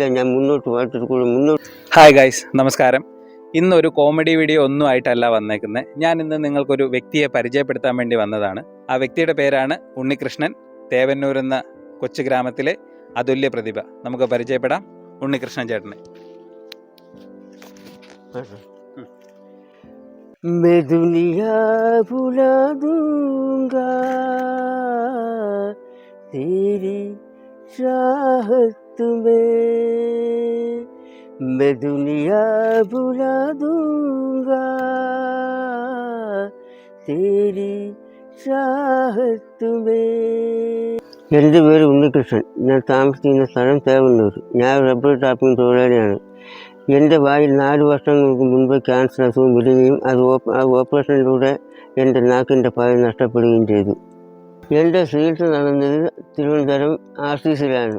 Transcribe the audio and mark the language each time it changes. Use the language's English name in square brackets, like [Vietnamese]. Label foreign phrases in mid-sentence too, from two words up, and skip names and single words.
[Malayalam] ഞാൻ മുന്നോട്ട് മുന്നോട്ട്. [English] Hi guys, [Malayalam] നമസ്കാരം. ഇന്നൊരു കോമഡി വീഡിയോ ഒന്നും ആയിട്ടല്ല വന്നേക്കുന്നത്. ഞാൻ ഇന്ന് നിങ്ങൾക്കൊരു വ്യക്തിയെ പരിചയപ്പെടുത്താൻ വേണ്ടി വന്നതാണ്. ആ വ്യക്തിയുടെ പേരാണ് ഉണ്ണികൃഷ്ണൻ. തേവന്നൂർ എന്ന കൊച്ചു ഗ്രാമത്തിലെ അതുല്യ പ്രതിഭ. നമുക്ക് പരിചയപ്പെടാം ഉണ്ണികൃഷ്ണൻ ചേട്ടനെ. [Hindi] मैं दुनिया भुला दूंगा तेरी चाहत में, मैं दुनिया भुला दूंगा तेरी चाहत में. [Malayalam] എൻ്റെ പേര് ഉണ്ണികൃഷ്ണൻ. ഞാൻ താമസിക്കുന്ന സ്ഥലം തേവന്നൂർ. ഞാൻ [English] rubber tapping [Malayalam] തൊഴിലാളിയാണ്. എൻ്റെ വായിൽ 4 വർഷങ്ങൾക്ക് മുൻപ് ക്യാൻസർ അസുഖം വരികയും ആ ഓപ്പറേഷനിലൂടെ എൻ്റെ നാക്കിൻ്റെ പാതി നഷ്ടപ്പെടുകയും ചെയ്തു. എൻ്റെ ചികിത്സ നടന്നത് തിരുവനന്തപുരം RCCയിലാണ്.